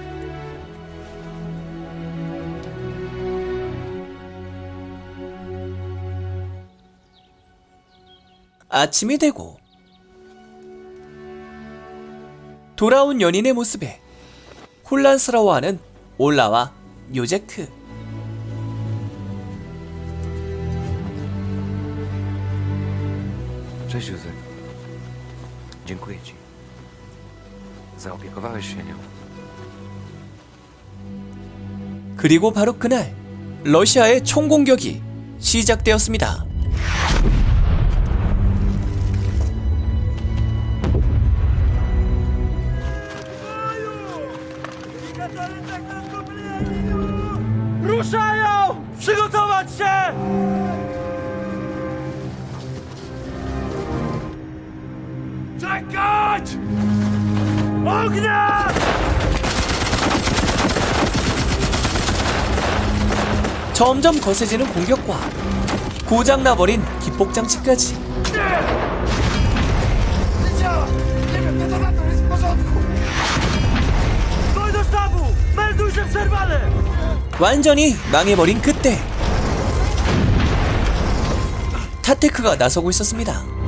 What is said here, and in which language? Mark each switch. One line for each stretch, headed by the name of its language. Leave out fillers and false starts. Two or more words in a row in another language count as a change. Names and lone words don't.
Korean: 아침이 되고 돌아온 연인의 모습에 혼란스러워하는 올라와 요제크.
Polish: Cześć, Józef. Dziękuję ci. Zaopiekowałeś się nią.
Korean: 그리고 바로 그날 러시아의 총공격이 시작되었습니다.
Polish: Ruszają! Przygotować się! Czekać! Ognia!
Korean: 점점 거세지는 공격과 고장나버린 기폭장치까지.
Polish: Doj do sztabu! Melduj, że przerwane!
Korean: 완전히 망해버린 그때 타테크가 나서고 있었습니다.